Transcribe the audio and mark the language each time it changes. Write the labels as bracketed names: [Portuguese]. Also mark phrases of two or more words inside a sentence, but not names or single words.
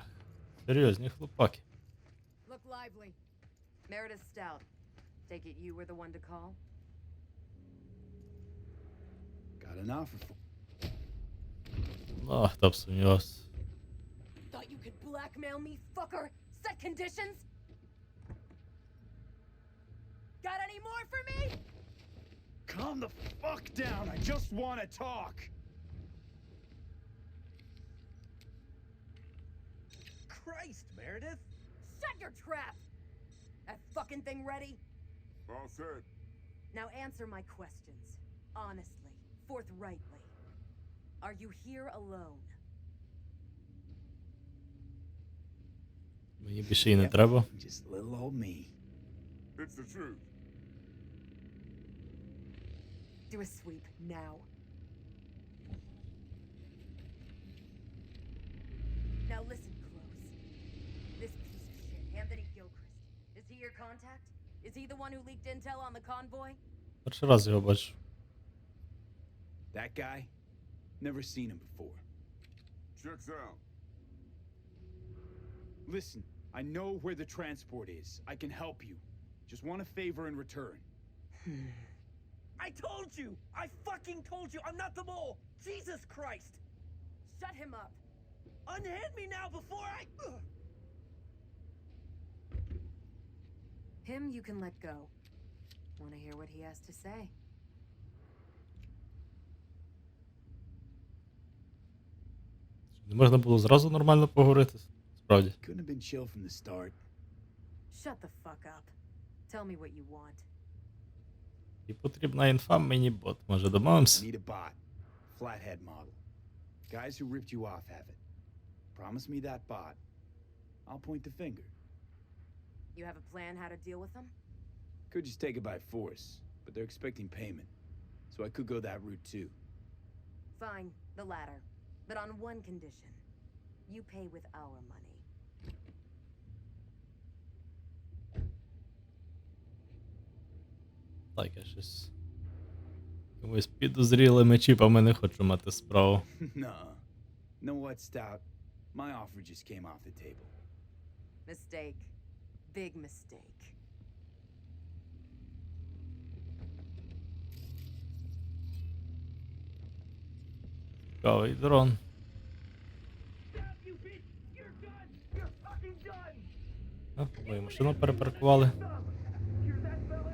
[Ukrainian] Серйозні хлопаки. [English] Look lively. Meredith Stout. Take it you were the one to call? Got an offer for... [Ukrainian] Ну, хто б сумнівався. [English] Thought you could blackmail me, fucker? Set conditions? Got any more for me? Calm the fuck down. I just want to talk. Christ, Meredith! Shut your trap! That fucking thing ready? All set. Now answer my questions. Honestly, forthrightly. Are you here alone? [Ukrainian] Мені більше і не треба. [English] Just little old me. It's the truth. Do a sweep, now. Now listen close. This piece of shit, Anthony Gilchrist, is he your contact? Is he the one who leaked intel on the convoy? [Ukrainian] Перший раз його бачу. [English] That guy? Never seen him before. Checks out. Listen, I know where the transport is. I can help you. Just want a favor in return. I told you! I fucking told you! I'm not the mole! Jesus Christ! Shut him up. Unhand me now before I... Him you can let go. Want to hear what he has to say? [Ukrainian] Не можна було зразу нормально поговорити? Справді. [English] Couldn't have been chill from the start. Shut the fuck up. Tell me what you want. [Ukrainian] І потрібна інфа, мені бот. Може домовимось? [English] Need a bot. Flathead model. Guys who ripped you off have it. Promise me that bot. I'll point the finger. You have a plan how to deal with them? Could just take it by force, but they're expecting payment. So I could go that route too. Fine, the latter. But on one condition. You pay with our money. [Ukrainian] Так, я щось... Якимось підозрілими чіпами не хочу мати справу. [English] Nuh-uh. Know what, Stout? My offer just came off the table. Mistake. Big mistake. [Ukrainian] Цікавий дрон. [English] You bitch! You're done! You're fucking done! [Ukrainian] Мою машину перепаркували. [English] Hear that, fella?